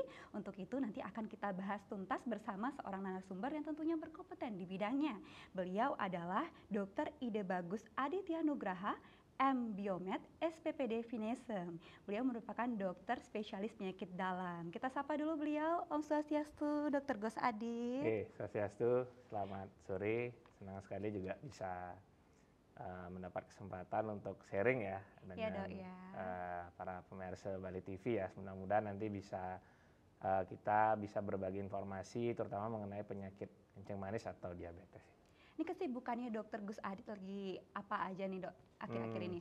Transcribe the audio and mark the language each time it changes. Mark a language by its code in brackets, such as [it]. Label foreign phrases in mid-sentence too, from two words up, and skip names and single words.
[id] Untuk itu nanti akan kita bahas tuntas bersama seorang narasumber yang tentunya berkompeten di bidangnya. Beliau adalah Dr. Ide Bagus Aditya Nugraha, M. Biomed, SPPD Finesem. Beliau merupakan dokter spesialis penyakit dalam. Kita sapa dulu beliau. [sa] Om Swastiastu, [id] Dr. Gus Adit. Swastiastu, selamat sore. Senang sekali juga bisa mendapat kesempatan untuk sharing ya dengan para pemirsa Bali TV ya. Mudah-mudahan nanti bisa kita bisa berbagi informasi terutama mengenai penyakit kencing manis atau diabetes. Ini kesibukannya Dokter Gus Adit lagi apa aja nih dok akhir-akhir ini?